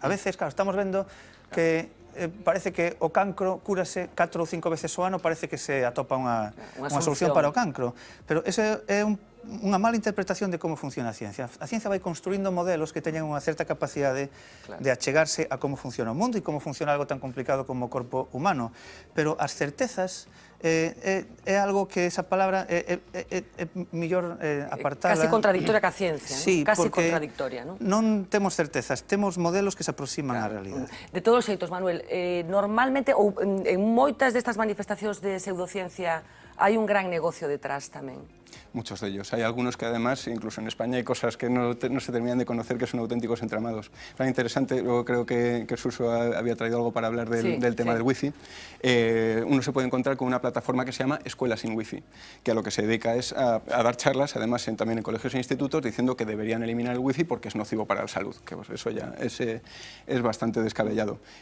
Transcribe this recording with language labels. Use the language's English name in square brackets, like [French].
[Galician] A veces, claro, estamos vendo que parece que o cancro cúrase 4 ou 5 veces ao ano, parece que se atopa unha solución para o cancro. Pero ese é unha mala interpretación de como funciona a ciencia. A ciencia vai construindo modelos que teñen unha certa capacidade de achegarse a como funciona o mundo e como funciona algo tan complicado como o corpo humano. Pero as certezas é algo que esa palabra é mellor apartada. Casi contradictoria ca ciencia, sí, casi contradictoria, non? Non temos certezas, temos modelos que se aproximan á realidade. De todos os xeitos, Manuel, normalmente, ou en moitas destas manifestacións de pseudociencia, hai un gran negocio detrás tamén. [Spanish] Muchos de ellos. Hay algunos que además, incluso en España, hay cosas que no se terminan de conocer, que son auténticos entramados. Era interesante, luego creo que Suso había traído algo para hablar del tema del wifi. Uno se puede encontrar con una plataforma que se llama Escuela sin Wifi, que a lo que se dedica es a dar charlas, además también en colegios e institutos, diciendo que deberían eliminar el wifi porque es nocivo para la salud, que pues, eso ya es bastante descabellado.